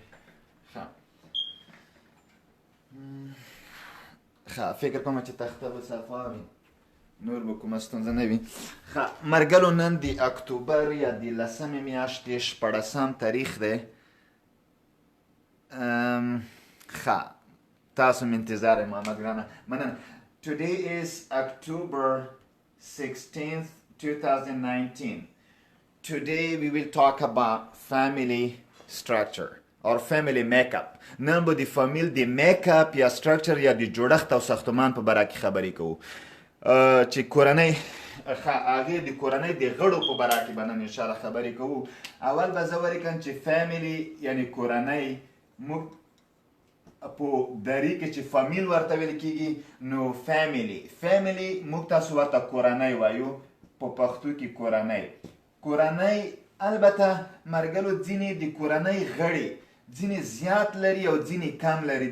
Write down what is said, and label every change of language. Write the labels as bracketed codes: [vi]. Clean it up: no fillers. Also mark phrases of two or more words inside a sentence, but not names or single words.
[ps] ښه فکر کوم چې تخته به صفا وي، نور به کومه ستونزه نه وي. ښه مرګلو نن د اکتوبر یا د 10مې میاشتې 14 تاریخ دی. ښه تاسو مې انتظار یم محمد ګرانه مننه. [en] Today is October 16th 2019. Today we will talk about family structure or family makeup. [ps] نن به د فامیل د میکاپ یا سټرکچر یا د جوړښت او ساختمان په باره کې خبرې کوو چې کورنۍ هغې د کورنۍ د غړو په باره کې به نن انشاءالله خبرې کوو. اول به زه ولیکم چې فیملی یعنی کورنۍ موږ په دری کې چې فامیل ورته ویل کېږي نو فیملی موږ تاسو ورته کورنۍ وایو په پښتو کې کورنۍ البته مرګلو ځینې د کورنۍ غړي ځینې زیات لري او ځینې کم لري.